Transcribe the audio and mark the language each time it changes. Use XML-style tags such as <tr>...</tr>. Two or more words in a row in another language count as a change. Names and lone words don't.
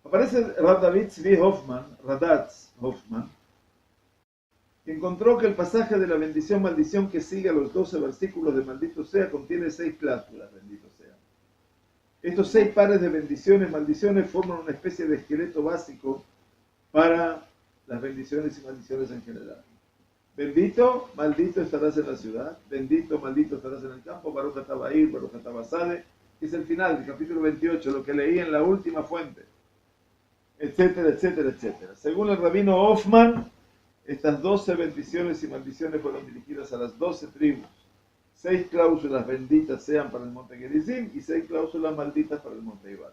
<es>Aparece Rav David Tzvi Hoffman, Radatz Hoffman, que encontró que el pasaje de la bendición-maldición que sigue a los 12 versículos de maldito sea contiene 6 cláusulas, bendito sea. Estos 6 pares de bendiciones, maldiciones forman una especie de esqueleto básico para las bendiciones y maldiciones en general. Bendito, maldito estarás en la ciudad. Bendito, maldito estarás en el campo.</es> <he>ברוך אתה בעיר, ברוך אתה בשדה,</he> <es>que es el final del capítulo 28, lo que leí en la última fuente, etcétera, etcétera, etcétera. Según el rabino Hoffman, estas 12 bendiciones y maldiciones fueron dirigidas a las 12 tribus. 6 cláusulas benditas sean para el monte Gerizim y 6 cláusulas malditas para el monte Ebal.</es>